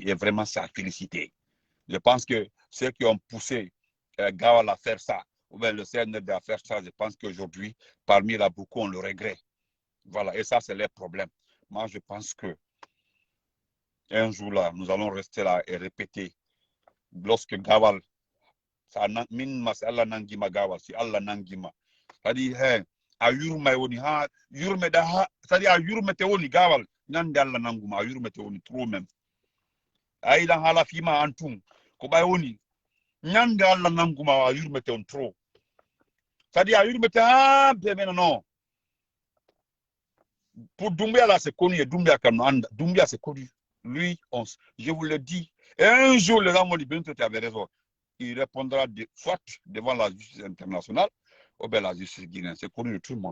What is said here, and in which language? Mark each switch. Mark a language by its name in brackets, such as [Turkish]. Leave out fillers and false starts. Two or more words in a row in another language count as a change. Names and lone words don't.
[French] Et vraiment, c'est à féliciter. Je pense que ceux qui ont poussé Gawal à faire ça, ou bien le CNRD à faire ça, je pense qu'aujourd'hui, parmi là, beaucoup ont le regret. Voilà, et ça, c'est les problèmes. Moi, je pense que un jour là, nous allons rester là et répéter. Lorsque Gawal, ça min c'est [Fula] Allah nangima [French] Gawal, si [Fula] Allah nangima. [French] C'est-à-dire, hey, [Fula] a yurme woni ha, yurme da ha, c'est-à-dire a yurme te woni Gawal, nande Allah nanguma, a yurme te woni [French] trop même. [Fula] A ila hala fima antum, ko bay woni, nyande Allah nanguma a yurme te on trop. C'est-à-dire, a yurme te ha, non. [French] Pour Doumbia, là, c'est connu. Et Doumbia, c'est connu. Lui, je vous le dis. Et un jour, le Ramon Benito avait raison. Il répondra soit devant la justice internationale ou bien la justice guinéenne. C'est connu de tout le monde.